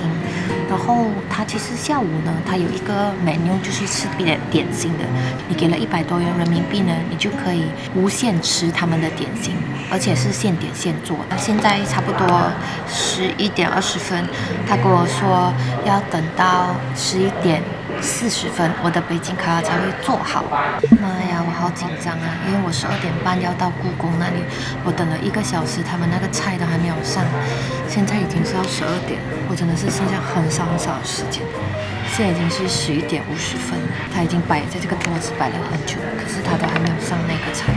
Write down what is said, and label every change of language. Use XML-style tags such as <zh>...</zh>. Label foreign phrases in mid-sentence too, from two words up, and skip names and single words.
<zh>然後它其實下午呢，它有一個 menu 就是吃點心的，你給了100多元人民幣呢，你就可以無限吃他們的點心，而且是现點现做的。现在差不多11點20分，他跟我說要等到11點40分，我的北京烤鴨才會做好。媽呀，我好緊張啊！因為我12點半要到故宮那裡，我等了1個小時，他們那個菜都還沒有上。現在已經是要12點，我真的是剩下很少的時間。現在已經是11點50分，他已經擺在這個桌子擺了很久，可是他都還沒有上那個菜。</zh>